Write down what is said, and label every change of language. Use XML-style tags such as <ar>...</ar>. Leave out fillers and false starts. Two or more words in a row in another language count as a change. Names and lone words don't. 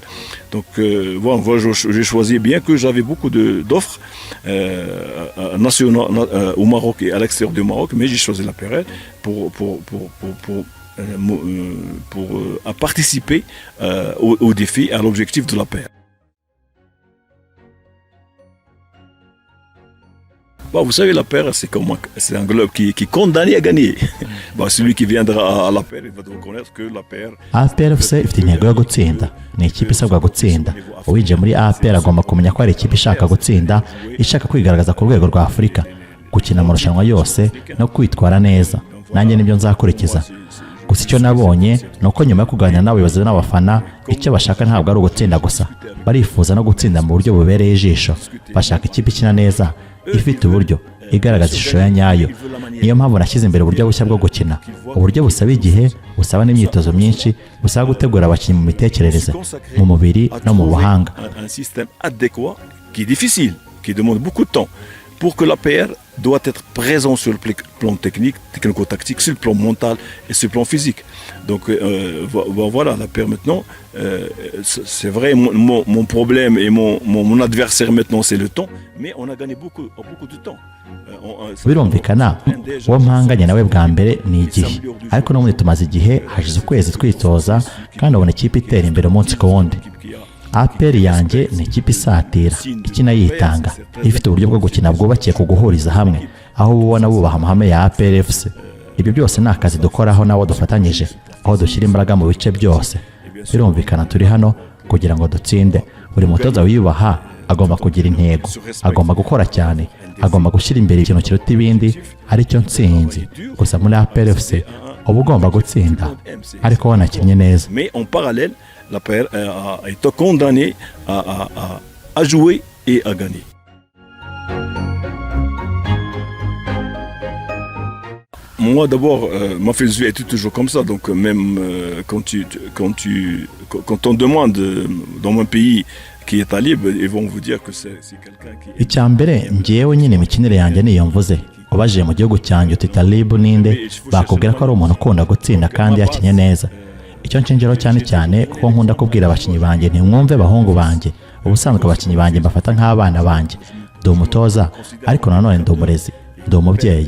<fr>Donc voilà, j'ai choisi, bien que j'avais beaucoup d'offres nationales au Maroc et à l'extérieur du Maroc, mais j'ai choisi l'APR pour participer au défi, à l'objectif de l'APR. Bah, vous savez, l'APR, c'est un club qui est condamné à gagner. Bah, celui qui viendra à l'APR, il va reconnaître que l'APR...</fr> <rw>APRFC ifite intego yo gutsinda. Ni ikipe isabwa gutsinda. Uwinjiye muri APR agomba kumenya ko ari ikipe ishaka gutsinda, ishaka kwigaragaza ku rwego rwa Afurika, gukina amarushanwa yose no kwitwara neza. Nanjye nibyo nzakurikiza. Gusa icyo nabonye ni uko nyuma yo kuganira n'abayobozi n'abafana, icyo bashaka ntabwo ari ugutsinda gusa. Barifuza no gutsinda mu buryo bubereye ijisho. Bashaka ikipe ikina neza, ifite uburyo, igaragaza ishusho ya nyayo. Niyo mpamvu nashyize imbere uburyo bushya bwo gukina. Uburyo busaba igihe, busaba n'imyitozo myinshi, busaba gutegura abakinnyi mu mitekerereze, mu mubiri no mu buhanga.</rw> <fr>Un système adéquat qui est difficile, qui demande beaucoup de temps. pour que l'APR doit être présent sur le plan technique, technico-tactique, sur le plan mental et sur le plan physique. Donc voilà, l'APR maintenant, c'est vrai, mon problème et mon adversaire maintenant c'est le temps, mais on a gagné beaucoup de temps.</fr> <rw>birumvikana uwo mpanganye nawe bwa mbere ni igihe, ariko n'ubundi tumaze igihe hashize ukwezi twitoza kandi ubona ikipe itera imbere umunsi ku wundi. APR yanjye ni ikipe isatira, ikina yitanga, ifite uburyo bwo gukina bwubakiye ku guhuriza hamwe, aho ubona bubaha amahame ya APR FC. Ibyo byose ni akazi dukoraho n'abo dufatanyije, aho dushyira imbaraga mu bice byose. Birumvikana turi hano kugira ngo dutsinde. Buri mutoza wiyubaha agomba kugira intego, agomba gukora cyane, agomba gushyira imbere ikintu kiruta ibindi, aricyo ntsinzi. Gusa muri APR FC uba ugomba gutsinda ariko wanakinnye neza.</rw> <fr>Mais en parallèle, l'APR a été condamné à jouer et à gagner. Moi d'abord, ma philosophie était toujours comme ça, donc même quand on demande dans mon pays qui est talib, ils vont vous dire que c'est quelqu'un qui...</fr> <rw>Icyambere ngiyewe nyine imikinire yanjye niyo mvuze. Ubajije mu gihugu cyanjye uti Talib ninde, bakubwira ko ari umuntu ukunda gutsinda kandi yakinye neza. Icyo nshingiro cyane cyane kuko nkunda kubwira abakinyi banjye ntimwumve bahungu banjye. Ubusanzwe abakinyi banjye mbafata nk'abana banjye. Ndi umutoza ariko nanone ndi umurezi, ndi umubyeyi.</rw>